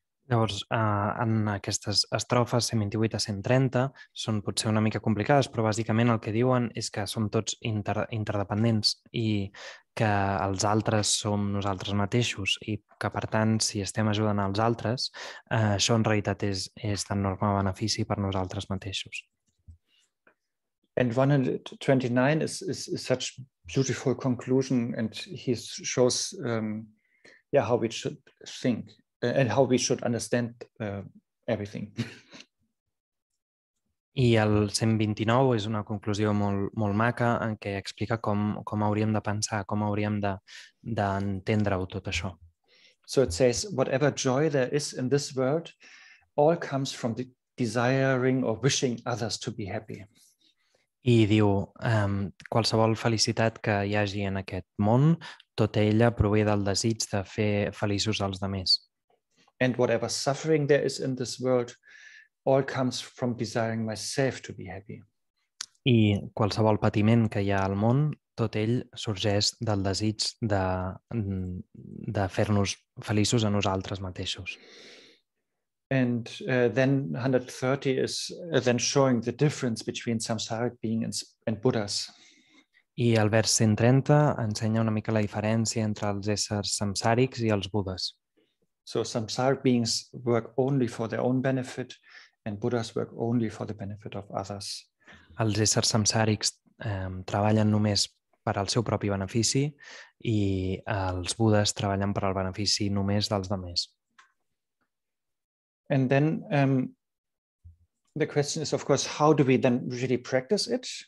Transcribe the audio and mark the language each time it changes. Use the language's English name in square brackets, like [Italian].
[Catalan] Llavors, en aquestes estrofes 128 a 130 són potser una mica complicades, però bàsicament el que diuen és que som tots interdependents i que els altres som nosaltres mateixos i que, per tant, si estem ajudant als altres, això en realitat és d'enorme benefici per nosaltres mateixos. [English] And 129 is such beautiful conclusion, and he shows how we should think. And how we should understand everything. [Catalan] I el 129 és una conclusió molt, molt maca en què explica com hauríem de pensar, com hauríem d'entendre-ho tot això. [English] So it says, whatever joy there is in this world, all comes from the desiring or wishing others to be happy. [Catalan] I diu, qualsevol felicitat que hi hagi en aquest món, tota ella prové del desig de fer feliços als altres. [English] And whatever suffering there is in this world, all comes from desiring myself to be happy. [Catalan] I qualsevol patiment que hi ha al món, tot ell sorgeix del desig de fer-nos feliços a nosaltres mateixos. [English] And then 130 is then showing the difference between samsaric beings and Buddhas. [Catalan] I el vers 130 ensenya una mica la diferència entre els éssers samsàrics i els budes. [English] So samsaric beings work only for their own benefit, and Buddhas work only for the benefit of others. [Catalan] Els éssers samsàrics treballen només per al seu propi benefici i els budes treballen per al benefici només dels altres. [English] And then the question is, of course, how do we then really practice it?